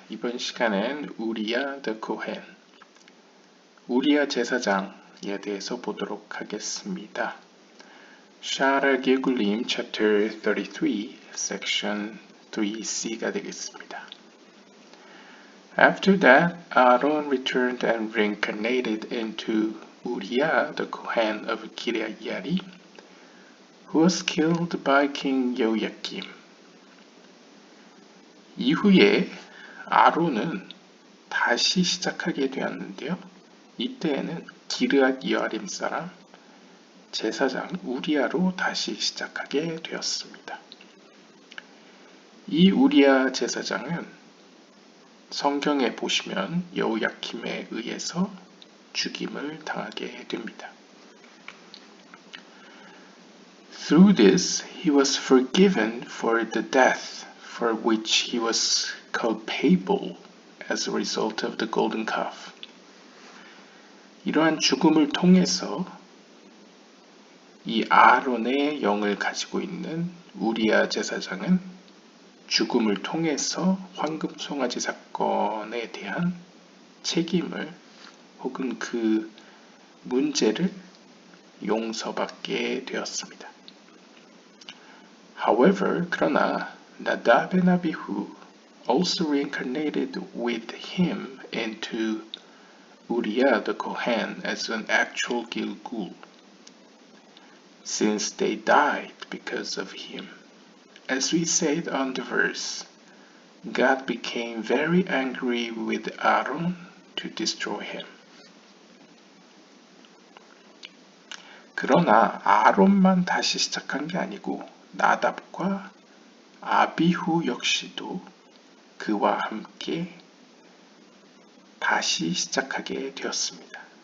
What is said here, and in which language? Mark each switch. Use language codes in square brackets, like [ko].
[ko] 이번 시간엔 우리야 the Kohen, 우리야 제사장에 대해서 보도록 하겠습니다. 샤라 게굴림 [en] chapter 33, section 3c [ko] 가 되겠습니다. [en] After that, Aaron returned and reincarnated into Uriah the Kohen of Kiryat Yarim, who was killed by King Yoakim. [ko] 이후에 아론은 다시 시작하게 되었는데요. 이때에는 기르앗 여아림 사람 제사장 우리아로 다시 시작하게 되었습니다. 이 우리아 제사장은 성경에 보시면 여호야킴에 의해서 죽임을 당하게 됩니다. [en] Through this, he was forgiven for the death for which he was culpable as a result of the golden calf. [ko] 이러한 죽음을 통해서 이 아론의 영을 가지고 있는 우리아 제사장은 죽음을 통해서 황금 송아지 사건에 대한 책임을 혹은 그 문제를 용서받게 되었습니다. [en] However, [ko] 그러나 [en] 나답 and 아비후 also reincarnated with him into Uriah the Kohen as an actual Gilgul, since they died because of him. As we said on the verse, God became very angry with Aaron to destroy him. [ko] 그러나 아론만 다시 시작한 게 아니고 나답과 아비후 역시도 그와 함께 다시 시작하게 되었습니다.